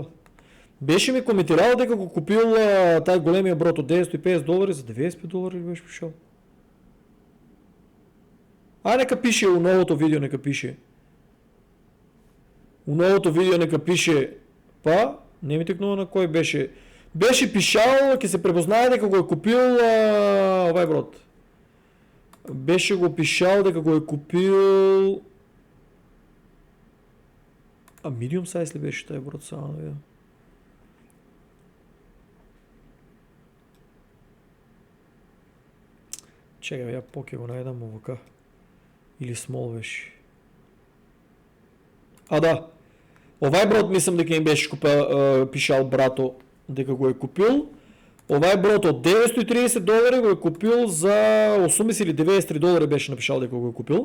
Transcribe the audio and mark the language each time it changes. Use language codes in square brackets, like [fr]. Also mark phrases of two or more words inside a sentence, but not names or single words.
[mk] Беше ми коментирал дека го купил тай големия брат от $950 за $95 ли беше пишал? Нека пише у новото видео, нека пише. У новото видео нека пише, не ми текнува на кой беше. Беше пишал, ке се препознае дека го е купил овај брат. Беше го пишал дека го е купил [en] medium size [mk] ли беше taj брат, само да видя. Чекай, я поке го найдам овака. Или small беше. Да. Овај брат мислам дека им беше пишал брато дека го е купил. Овај брат от $930 го е купил за 80 или $93 беше напишал дека го е купил.